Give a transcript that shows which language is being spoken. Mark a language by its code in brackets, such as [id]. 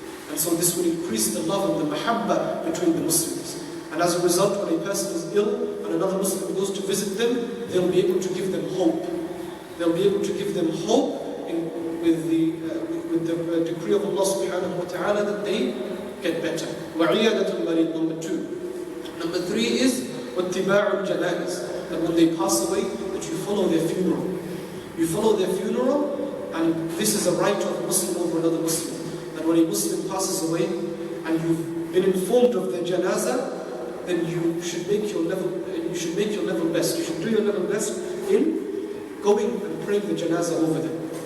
[en] And so this will increase the love and the mahabbah between the Muslims. And as a result, when a person is ill and another Muslim goes to visit them, they'll be able to give them hope. They'll be able to give them hope with the decree of Allah subhanahu wa ta'ala that they get better. [ar] وَعِيَادَةُ الْمَرِيض, [en] number 2. Number 3 is [ar] وَاتِّبَاعُ الْجَنَائِزِ, [en] that when they pass away, that you follow their funeral. You follow their funeral, and this is a right of a Muslim over another Muslim. That when a Muslim passes away, and you've been informed of their janazah, then you should make your level best. You should do your level best in going and praying the janazah over them.